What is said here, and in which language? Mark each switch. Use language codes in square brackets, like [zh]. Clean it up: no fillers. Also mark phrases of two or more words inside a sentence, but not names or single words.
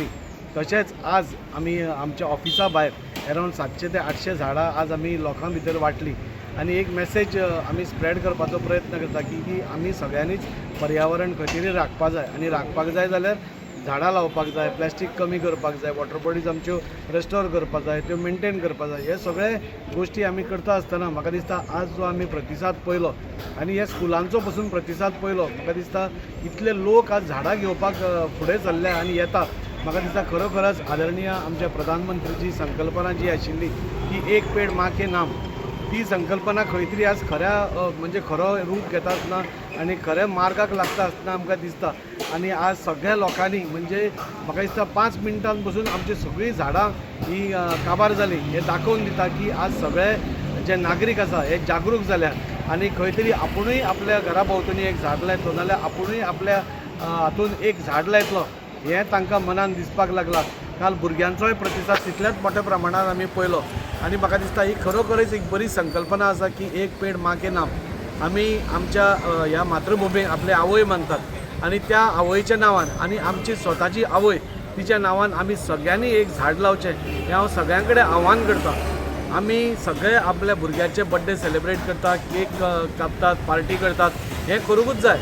[kok] तशेंच आज आमी आमच्या ऑफिसा भायर अरावंड 700 ते 800 झाडां आज आमी लोकां भितर वाटली आणि एक मेसेज आमी स्प्रेड करपाचो प्रयत्न करता की आमी सगळ्यांनीच पर्यावरण खंय तरी राखपा जाय आणि राखपाक जाय जाल्यार झाडां लावपाक जाय, प्लास्टीक कमी करपाक जाय, [en] water bodies [kok] आमच्यो रेस्टोर करपाक जाय, त्यो मेंटेन करपाक जाय. हे सगळे गोष्टी आमी करता आसतना म्हाका दिसता आज जो आमी प्रतिसाद पळयलो आणि हे स्कुलांचो पसून प्रतिसाद पळयलो म्हाका दिसता इतले लोक आज झाडां घेवपाक फुडें चल्ल्या आणि येता. म्हाका दिसता खरोखरच आदरणीय आमच्या प्रधानमंत्रीची संकल्पना जी आशिल्ली की [hi] एक पेड माँ के नाम, [kok] ती संकल्पना खंय तरी आज खऱ्या म्हणजे खरो रूप घेता आसतना आणि खऱ्या मार्गाक लागता आसतना आमकां दिसता. आणि आज सगळ्या लोकांनी म्हणजे म्हाका दिसता 5 मिनटां पसून आमची सगळीं झाडां ही काबार जाली. हे दाखोवन दिता की आज सगळे जे नागरीक आसा हे जागरूक जाल्या आणि खंय तरी आपुणूय आपल्या घरा भोंवतणी एक झाड लायतलो नाल्यार आपुणूय आपल्या हातून एक झाड लायतलो हें तांकां मनान दिसपाक लागला. काल भुरग्यांचोय प्रतिसाद तितल्याच मोठ्या प्रमाणात आमी पळयलो आणि म्हाका दिसता ही खरोखरच एक बरी संकल्पना आसा की [hi] एक पेड माँ के नाम. [kok] आमी आमच्या ह्या मातृभुमीक आपले आवय मानतात आणि त्या आवयच्या नांवान आणि आमची स्वताची आवय तिच्या नांवान आमी सगळ्यांनी एक झाड लावचें हें हांव सगळ्यां कडेन आव्हान करता. आमी सगळे आपल्या भुरग्याचे [en] birthday celebrate [kok] करतात, केक कापतात, पार्टी करतात, हें करूंकूच जाय.